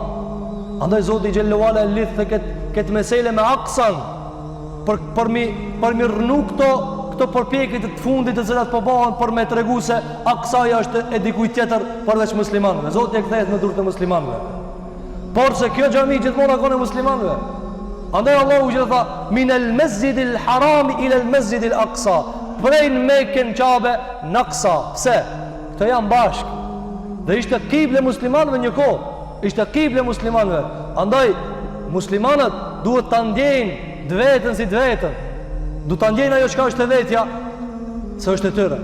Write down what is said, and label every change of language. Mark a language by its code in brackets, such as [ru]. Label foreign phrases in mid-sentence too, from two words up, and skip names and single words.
[sq] Andaj Zoti [ar] جل وعلا [sq] lidh këtë mesele me Aksan për mi rënu këto përpjekje të fundit të cilat po bëhen për me tregu se Aksaja është e dikujt tjetër përveç muslimanëve. Zoti e kthehet në durrë të muslimanëve. Por se kjo xhami gjithmonë ka qenë muslimanëve. Andaj Allahu që tha [ar] من المسجد الحرام إلى المسجد الأقصى, [sq] prej Mekën Kabe në Aqsa. Pse? Këto janë bashkë. Dhe ishte kible muslimanëve një kohë. Ishte kible muslimanëve. Andaj muslimanët duhet ta ndjejnë vetën si vetën. Duhet ta ndjejnë ajo çka është e vetja, se është e tyre.